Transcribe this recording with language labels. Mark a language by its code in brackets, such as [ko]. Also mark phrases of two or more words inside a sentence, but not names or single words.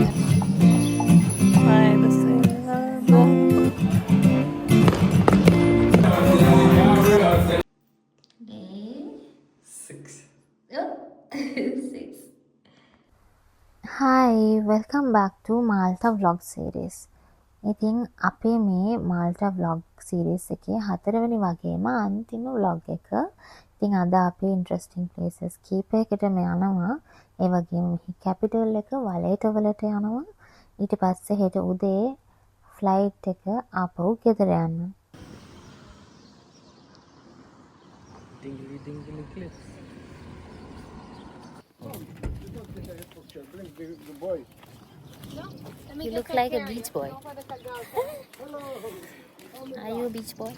[en] By the Sailor. Day 6. 6. Hi, welcome back to Malta Vlog series. [si] ඉතින් අපේ මේ Malta Vlog series එකේ 4වෙනි වගේම අන්තිම vlog එක. ඉතින් අද අපි [en] interesting places [si] කීපයකටම යනවා. ඒ වගේම capital එක වලේට වලට යනවා. ඊට පස්සේ හෙට උදේ flight එක ආපහු ගෙදර යනවා. [en] Dingly cliffs. You look like a beach boy. Are you a beach boy?